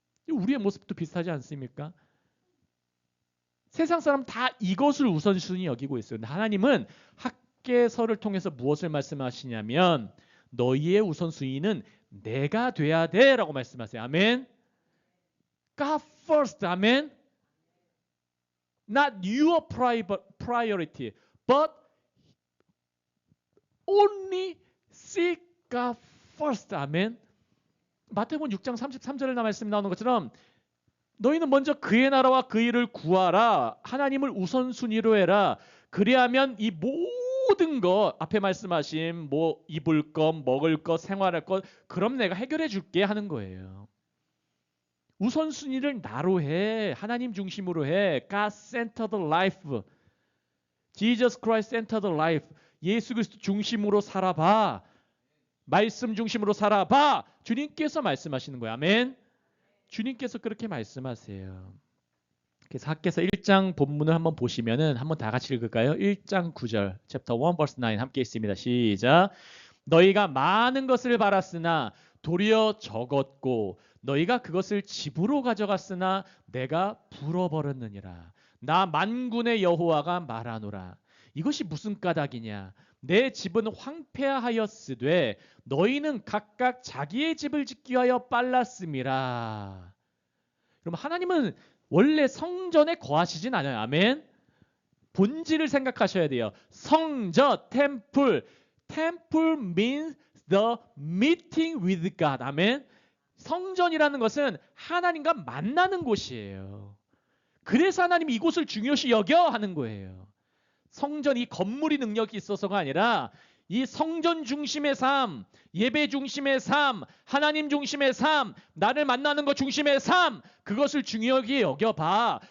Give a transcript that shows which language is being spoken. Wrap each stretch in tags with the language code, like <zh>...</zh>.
<ko>우리의 모습도 비슷하지 않습니까? 세상 사람 다 이것을 우선순위 여기고 있어요. 근데 하나님은 학개서를 통해서 무엇을 말씀하시냐면 너희의 우선순위는 내가 돼야 돼 라고 말씀하세요. 아멘.</ko> <en>God first.</en> <ko>아멘.</ko> <en>Not your priority, but only seek God first.</en> <ko>아멘. 마태복음 6장 33절에 말씀 나오는 것처럼 너희는 먼저 그의 나라와 그 일을 구하라. 하나님을 우선순위로 해라. 그리하면 이 모든 것 앞에 말씀하신 뭐 입을 것, 먹을 것, 생활할 것 그럼 내가 해결해 줄게 하는 거예요. 우선순위를 나로 해. 하나님 중심으로 해.</ko> <en>God centered life. Jesus Christ centered life.</en> <ko>예수 그리스도 중심으로 살아봐. 말씀 중심으로 살아봐. 주님께서 말씀하시는 거예요. 아멘. 주님께서 그렇게 말씀하세요. 그래서 학개서 1장 본문을 한번 보시면은 한번 다 같이 읽을까요? 1장 9절,</ko> <en>chapter 1 verse 9</en> <ko>함께 있습니다. 시작. 너희가 많은 것을 바랐으나 도리어 적었고 너희가 그것을 집으로 가져갔으나 내가 불어버렸느니라. 나 만군의 여호와가 말하노라. 이것이 무슨 까닭이냐? 내 집은 황폐하였으되 너희는 각각 자기의 집을 짓기 위하여 빨랐음이라. 그럼 하나님은 원래 성전에 거하시진 않아요. 아멘. 본질을 생각하셔야 돼요. 성전, temple.</ko> <en>Temple means the meeting with God.</en> <ko>아멘. 성전이라는 것은 하나님과 만나는 곳이에요. 그래서 하나님이 이곳을 중요시 여겨 하는 거예요. 성전 이 건물이 능력이 있어서가 아니라 이 성전 중심의 삶, 예배 중심의 삶, 하나님 중심의 삶, 나를 만나는 것 중심의 삶, 그것을 중요하게 여겨봐.</ko>